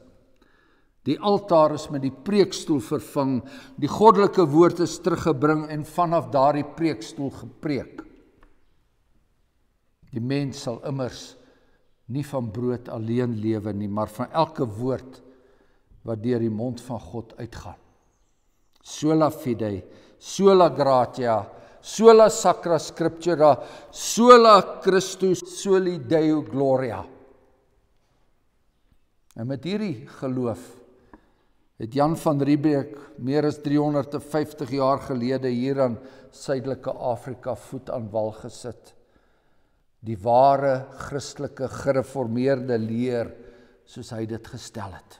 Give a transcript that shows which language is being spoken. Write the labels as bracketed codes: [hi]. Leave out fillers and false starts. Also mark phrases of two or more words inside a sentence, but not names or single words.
[af] Die altaar is met die preekstoel vervang, die goddelike woord is teruggebring en vanaf daardie preekstoel gepreek. Die mens sal immers nie van brood alleen lewe nie, maar van elke woord wat deur die mond van God uitgaan. [la] Sola fide, sola gratia, sola sacra scriptura, sola Christus, soli Deo gloria. [af] En met hierdie geloof het Jan van Riebeeck meer as 350 jaar gelede hier aan Suidelike Afrika voet aan wal gesit. Die ware Christelike gereformeerde leer soos hy dit gestel het.